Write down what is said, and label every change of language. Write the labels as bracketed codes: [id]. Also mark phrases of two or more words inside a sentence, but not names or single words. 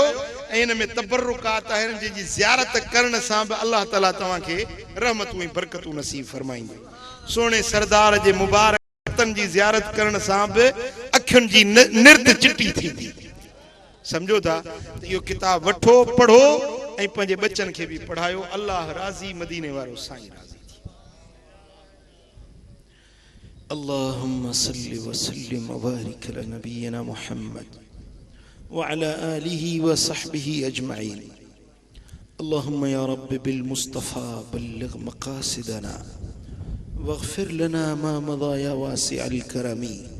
[sd] ऐं हिन में तबरुकात आहिनि जंहिंजी ज़ियारत करण सां बि अलाह ताला तव्हांखे रहमतूं ऐं बरकतूं नसीब फरमाईंदो। सुहिणे सरदार जे मुबारक हथनि जी ज़ियारत करण सां बि अखियुनि जी निर्त चिटी थींदी। सम्झो था त इहो किताब वठो, पढ़ो ऐं पंहिंजे बच्चनि खे बि पढ़ायो। अल्लाह राज़ी, मदीने वारो साईं राज़ी थी। [ar] اللهم صل و سلم و بارك على نبينا محمد و على آله و صحبه أجمعين. اللهم يا ربي بالمصطفى بلغ مقاصدنا واغفر لنا ما مضى يا واسع الكرم.